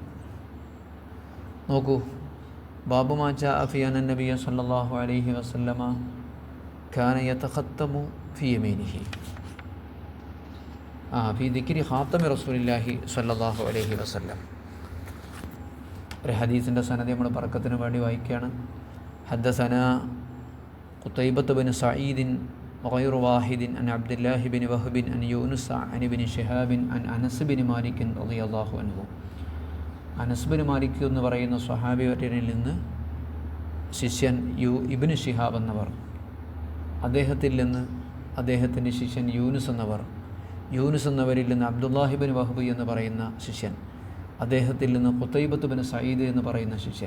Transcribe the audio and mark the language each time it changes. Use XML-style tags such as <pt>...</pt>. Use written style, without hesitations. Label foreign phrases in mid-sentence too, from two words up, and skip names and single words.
<ar>നോക്കൂ, باب ما جاء في أن النبي صلى الله عليه وسلم كان يتختم في يمينه في ذكر خاتم رسول الله صلى الله عليه وسلم.</ar> <ml>ഒരു ഹദീസിൻ്റെ സനദ് നമ്മൾ ബർക്കത്തിന് വേണ്ടി വായിക്കുകയാണ്.</ml> <ar>حدثنا قتيبة بن سعيد وغير واحد عن عبد الله بن وهب عن يونس عن ابن شهاب عن أنس بن مالك رضي الله عنه.</ar> <ml>അനസ് ബിൻ മാലിക് എന്ന് പറയുന്ന സ്വഹാബിയിൽ നിന്ന് ശിഷ്യൻ ഇബ്നു ശിഹാബ് എന്നവർ, അദ്ദേഹത്തിൽ നിന്ന് അദ്ദേഹത്തിൻ്റെ ശിഷ്യൻ യൂനുസ് എന്നവർ, യൂനുസ് എന്നവരിൽ നിന്ന് അബ്ദുല്ലാഹി ബിൻ വഹബ് എന്ന് പറയുന്ന ശിഷ്യൻ, അദ്ദേഹത്തിൽ നിന്ന് ഖുതൈബത്ത് ബിൻ സഈദ് എന്ന് പറയുന്ന ശിഷ്യൻ.</ml>